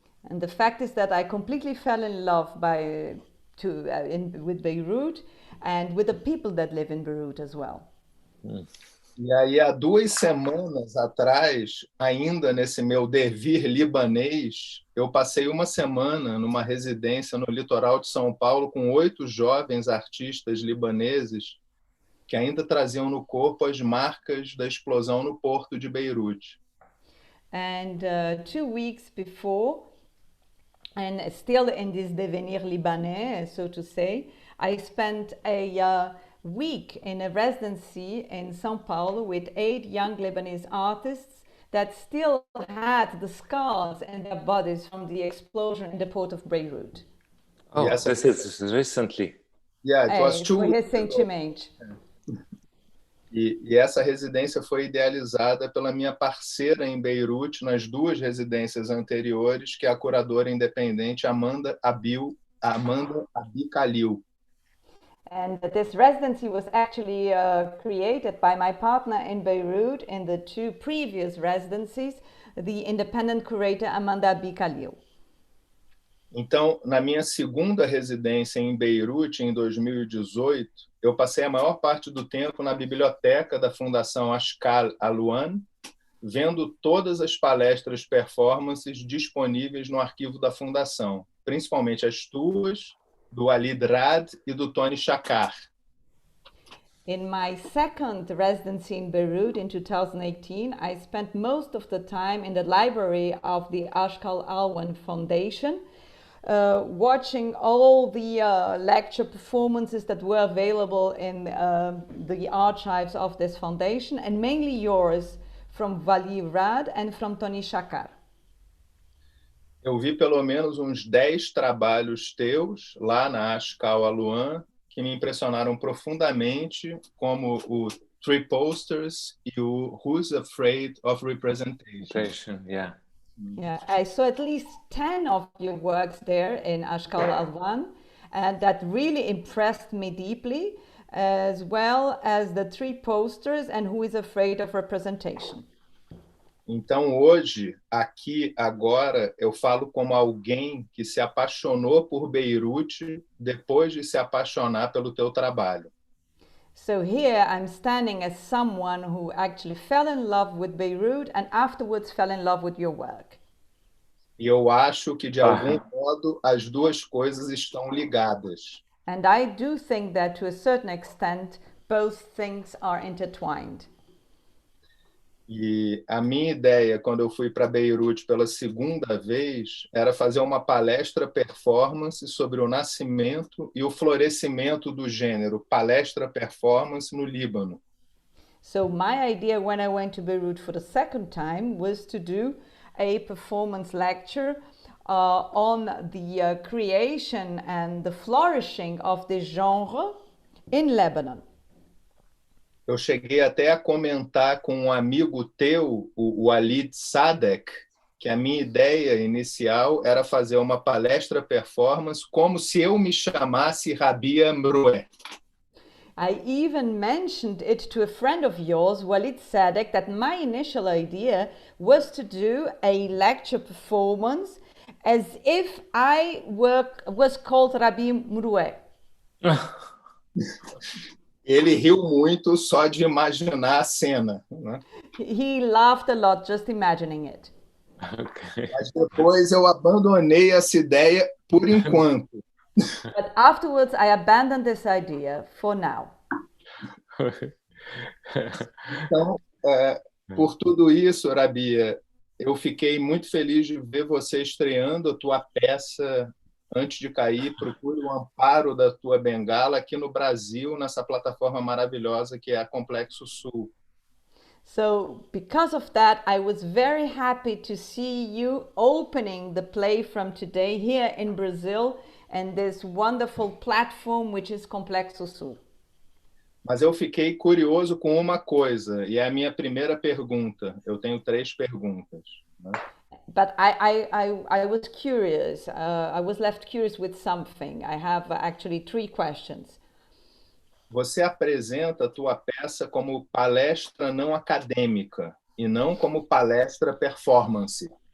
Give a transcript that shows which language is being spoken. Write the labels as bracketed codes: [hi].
[en] And the fact is that I completely fell in love with Beirut and with the people that live in Beirut as well. [pt] E aí, há 2 semanas atrás, ainda nesse meu devir libanês, eu passei uma semana numa residência no litoral de São Paulo com 8 jovens artistas libaneses que ainda traziam no corpo as marcas da explosão no porto de Beirute. [en] And 2 weeks before, and still in this [fr] devenir libanais, [en] so to say, I spent a week in a residency in São Paulo with 8 young Lebanese artists that still had the scars in their bodies from the explosion in the port of Beirut. Oh, yes, this is recently. Yeah, it was 2 weeks [pt] recentemente. E essa residência foi idealizada pela minha parceira em Beirute nas 2 residências anteriores, que é a curadora independente Amanda Abi Khalil. [en] And this residency was actually created by my partner in Beirut in the 2 previous residencies, the independent curator Amanda Abi Khalil. [pt] Então, na minha segunda residência em Beirute, em 2018, eu passei a maior parte do tempo na biblioteca da Fundação Ashkal Alouan, vendo todas as palestras performances disponíveis no arquivo da Fundação, principalmente as tuas, do Walid Rad e do Tony Shakar. [en] In my second residency in Beirut in 2018, I spent most of the time in the library of the Ashkal Alouan Foundation, watching all the lecture performances that were available in the archives of this foundation, and mainly yours from Walid Rad and from Tony Shakar. [pt] Eu vi pelo menos uns 10 trabalhos teus lá na Ashkal Alouan que me impressionaram profundamente, como o 3 Posters e o Who's Afraid of Representation. [en] Yeah. Yeah, I saw at least 10 of your works there in Ashkal Alouan, and that really impressed me deeply, as well as the 3 Posters and Who is Afraid of Representation. [pt] Então, hoje, aqui, agora, eu falo como alguém que se apaixonou por Beirute depois de se apaixonar pelo teu trabalho. [en] So here I'm standing as someone who actually fell in love with Beirut and afterwards fell in love with your work. [pt] E eu acho que, de algum modo, as 2 coisas estão ligadas. [en] And I do think that, to a certain extent, both things are intertwined. [pt] E a minha ideia, quando eu fui para Beirute pela segunda vez, era fazer uma palestra performance sobre o nascimento e o florescimento do gênero palestra performance no Líbano. [en] So my idea when I went to Beirut for the second time was to do a performance lecture on the creation and the flourishing of this genre in Lebanon. [pt] Eu cheguei até a comentar com um amigo teu, o Walid Sadek, que a minha ideia inicial era fazer uma palestra performance como se eu me chamasse Rabia Mroué. [en] I even mentioned it to a friend of yours, Walid Sadek, that my initial idea was to do a lecture performance as if I was called Rabia Mroué. [pt] Ele riu muito só de imaginar a cena, né? [en] He laughed a lot just imagining it. Okay. [pt] Mas depois eu abandonei essa ideia por enquanto. [en] But afterwards, I abandoned this idea for now. [pt] Então, por tudo isso, Rabia, eu fiquei muito feliz de ver você estreando a tua peça Antes de Cair, Procure o Amparo da Tua Bengala aqui no Brasil, nessa plataforma maravilhosa que é a Complexo Sul. [en] So, because of that, I was very happy to see you opening the play from today here in Brazil and this wonderful platform which is Complexo Sul. [pt] Mas eu fiquei curioso com uma coisa, e é a minha primeira pergunta. Eu tenho 3 perguntas, né? [en] But I was curious. I was left curious with something. I have actually 3 questions. [pt] Você apresenta a tua peça como palestra não acadêmica e não como palestra performance.